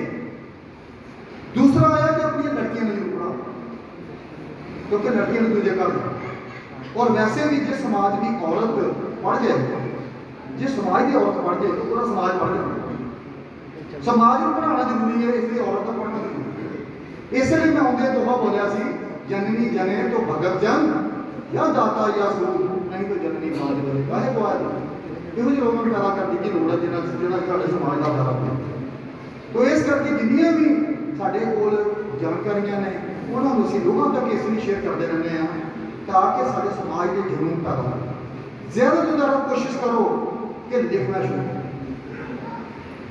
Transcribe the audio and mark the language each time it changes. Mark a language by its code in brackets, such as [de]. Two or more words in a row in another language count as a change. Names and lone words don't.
[pa] ਦੂਸਰਾ ਆਇਆ ਕਿ ਆਪਣੀਆਂ ਲੜਕੀਆਂ ਨੂੰ ਜ਼ਰੂਰ ਪੜਾਓ, ਕਿਉਂਕਿ ਲੜਕੀਆਂ ਨੂੰ ਦੂਜੇ ਘਰ ਦੇ। ਔਰ ਵੈਸੇ ਵੀ ਜੇ ਸਮਾਜ ਦੀ ਔਰਤ ਪੜ੍ਹ ਜਾਏ, ਜੇ ਸਮਾਜ ਦੀ ਔਰਤ ਪੜ੍ਹ ਜਾਏ ਤਾਂ ਪੂਰਾ ਸਮਾਜ ਪੜ੍ਹ ਜਾਂਦਾ। ਸਮਾਜ ਨੂੰ ਪੜ੍ਹਾਉਣਾ ਜ਼ਰੂਰੀ ਹੈ, ਇਸ ਲਈ ਔਰਤ ਦਾ ਪੜ੍ਹਨਾ ਜ਼ਰੂਰੀ ਹੈ। ਇਸ ਲਈ ਮੈਂ ਆਉਂਦੇ ਦੋਹਾ ਬੋਲਿਆ ਸੀ, [hi] जननी जने तो भगत जन या दाता या सूर, नहीं तो जननी माज बने काहे को आए। [pa] ਇਹੋ ਜਿਹੇ ਲੋਕਾਂ ਨੂੰ ਪੈਦਾ ਕਰਨ ਦੀ ਲੋੜ ਹੈ ਜਿਹਨਾਂ ਸਾਡੇ ਸਮਾਜ ਦਾ ਭਲਾ ਹੋਵੇ। ਤੋ ਇਸ ਕਰਕੇ ਜਿੰਨੀਆਂ ਵੀ ਸਾਡੇ ਕੋਲ ਜਾਣਕਾਰੀਆਂ ਨੇ ਉਹਨਾਂ ਨੂੰ ਅਸੀਂ ਲੋਕਾਂ ਤੱਕ ਇਸ ਲਈ ਸ਼ੇਅਰ ਕਰਦੇ ਰਹਿੰਦੇ ਹਾਂ ਤਾਂ ਕਿ ਸਾਡੇ ਸਮਾਜ ਦੇ ਜਨੂਨ ਪੈਦਾ ਹੋਵੇ। ਜ਼ਿਆਦਾ ਤੋਂ ਜ਼ਿਆਦਾ ਕੋਸ਼ਿਸ਼ ਕਰੋ ਕਿ ਲਿਖਣਾ ਸ਼ੁਰੂ ਕਰੋ।